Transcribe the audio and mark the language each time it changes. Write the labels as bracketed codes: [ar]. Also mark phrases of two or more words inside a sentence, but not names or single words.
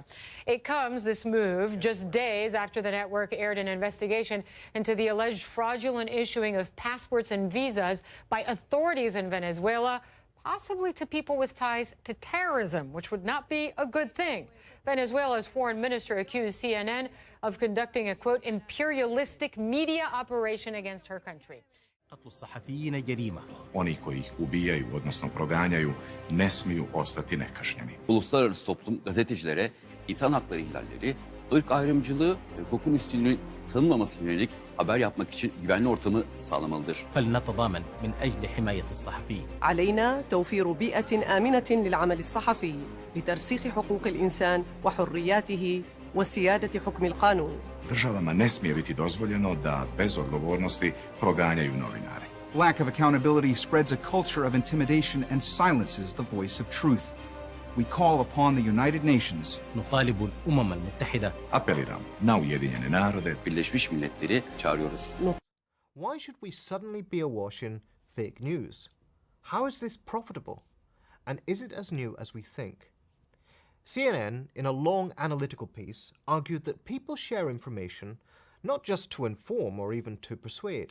[en] It comes, this move, just days after the network aired an investigation into the alleged fraudulent issuing of passports and visas by authorities in Venezuela, possibly to people with ties to terrorism, which would not be a good thing. Venezuela's foreign minister accused CNN of conducting a, quote, imperialistic media operation against her country. [ar] الصحفيين جريمة. [bs] Oni koji ih ubijaju, odnosno proganjaju, ne smiju ostati nekažnjeni. [tr] Uluslararası toplum gazetecilere insan hakları ihlalleri, ırk ayrımcılığı ve hukukun üstünlüğünün tanınmaması yönelik haber yapmak için güvenli ortamı sağlamalıdır. [ar] فلنتضامن من أجل حماية الصحفيين. علينا توفير بيئة آمنة للعمل الصحفي لترسيخ حقوق الإنسان وحرياته وسيادة حكم القانون. [bs] Državama ne smije biti dozvoljeno da bez odgovornosti proganjaju novinare. [en] Lack of accountability spreads a culture of intimidation and silences the voice of truth. We call upon the United Nations. [ar] نطالب الأمم المتحدة. [bs] Apeliram na Ujedinjene narode. [tr] Birleşmiş Milletleri çağırıyoruz. [en] Why should we suddenly be awash in fake news? How is this profitable? And is it as new as we think? CNN, in a long analytical piece, argued that people share information not just to inform or even to persuade.